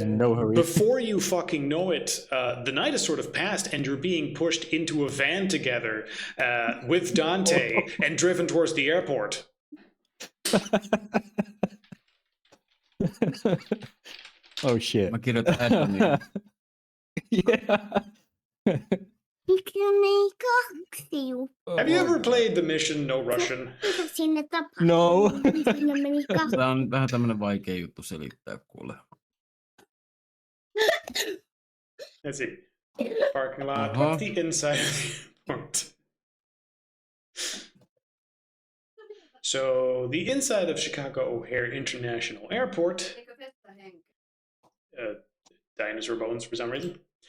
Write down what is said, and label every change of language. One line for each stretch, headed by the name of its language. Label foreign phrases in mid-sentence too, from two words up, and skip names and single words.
English: in no hurry. before you fucking know it, the night is sort of passed and you're being pushed into a van together with Dante and driven towards the airport. Oh shit.
Finnish: Mä kirjoitan Adamille.
English: Yeah.
Finnish: Miksi ei kaksi juttua?
English: Have you ever played the mission No Russian?
Finnish: Mitä sinne tapahtui? No. Sinne meni kaksi. Tää on vähän tämmönen vaikea juttu selittää, kuule.
English: Let's see. Parking lot. Uh-huh. What's the inside of the airport? So the inside of Chicago O'Hare International Airport, dinosaur bones for some reason.